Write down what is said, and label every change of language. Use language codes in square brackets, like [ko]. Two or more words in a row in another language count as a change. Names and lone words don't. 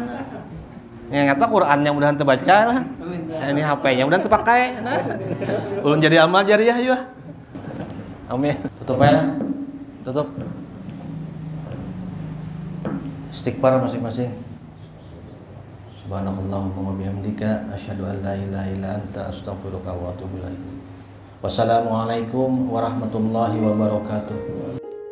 [bjn] Yang kata Qurannya mudahan terbaca lah. Ini HP-nya mudahan terpakai. Nah, ulun jadi amal jariah juga. Amin. Tutup aja lah. Tutup. Istighfar masing-masing. [ar] سبحانك اللهم وبحمدك أشهد أن لا إله إلا أنت أستغفرك وأتوب إليك. والسلام عليكم ورحمة الله وبركاته.